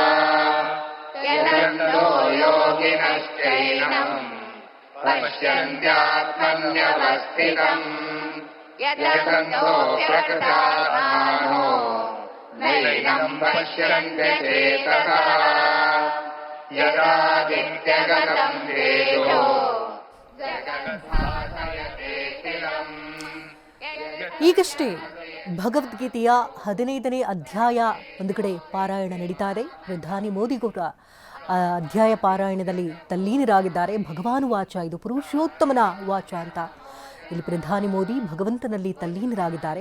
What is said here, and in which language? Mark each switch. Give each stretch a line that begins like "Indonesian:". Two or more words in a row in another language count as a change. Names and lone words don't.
Sanskrit: यदन्तो योगिनश्चैनम् पश्यन्त्यात्मन्यवस्थितम् यदन्तोऽप्यकृतात्मानो नैनं पश्यन्त्यचेतसः यदादित्यगतं तेजो जगद्भासयते स्थिरम्.
Kannada: ಈಗಷ್ಟೇ ಭಗವದ್ಗೀತೆಯ 15ನೇ ಅಧ್ಯಾಯ ಒಂದು ಕಡೆ ಪಾರಾಯಣ ನಡೀತಾ ಇದೆ. ಪ್ರಧಾನಿ ಮೋದಿ ಕೂಡ ಅಧ್ಯಾಯ ಪಾರಾಯಣದಲ್ಲಿ ತಲ್ಲೀನರಾಗಿದ್ದಾರೆ.
Sanskrit: भगवानु वाच,
Kannada: ಇದು ಪುರುಷೋತ್ತಮನ ವಾಚ ಅಂತ ಇಲ್ಲಿ ಪ್ರಧಾನಿ ಮೋದಿ ಭಗವಂತನಲ್ಲಿ ತಲ್ಲೀನರಾಗಿದ್ದಾರೆ.